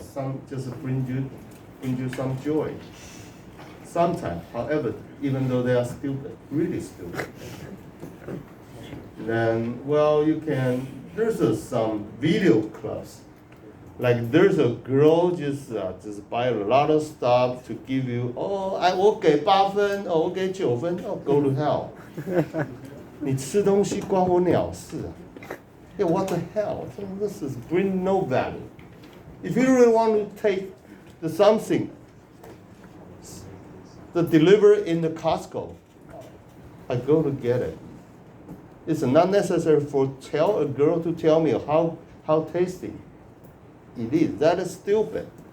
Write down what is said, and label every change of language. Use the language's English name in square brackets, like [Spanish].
[English] Some just bring you some joy. Sometimes, however, even though they are stupid, really stupid. Then, well, you can. There's some video clubs. Like there's a girl just buy a lot of stuff to give you. Oh, [Chinese] 我给8分，我给9分， [English] go to hell. [Chinese] 你吃东西关我鸟事啊！ [English] Yeah, what the hell? This is bring no value. If you really want to take the something, the deliver in the Costco, I go to get it. It's not necessary for tell a girl to tell me how tasty it is. That is stupid.